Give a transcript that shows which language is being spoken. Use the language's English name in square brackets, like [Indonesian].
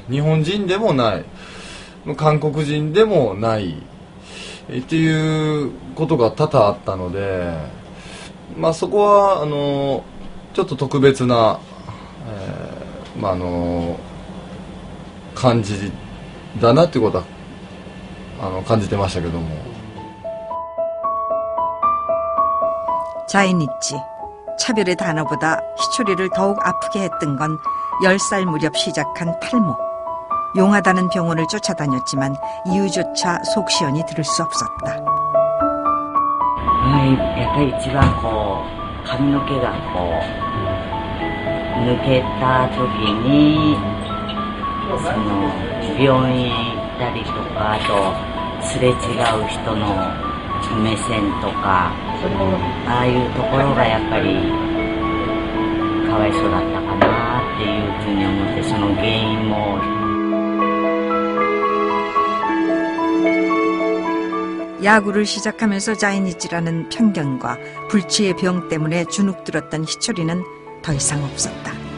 [Japanese] 日本人でもない、韓国人でもないっていうことが多々あったので、そこはちょっと特別な、感じだなっていうことは感じてましたけども。 [Korean] 자이니치, 차별의 단어보다 희철이를 더욱 아프게 했던 건 10살 무렵 시작한 탈모. 용하다는 병원을 쫓아다녔지만 이유조차 속 시원히 들을 수 없었다. [Japanese] やっぱり一番髪の毛が抜けた時に病院行ったりとか、あとすれ違う人の目線とか、ああいうところがやっぱりかわいそうだったかなっていうふうに思って、その原因も。 [Korean] 야구를 시작하면서 자이니치라는 편견과 불치의 병 때문에 주눅들었던 희철이는 더 이상 없었다.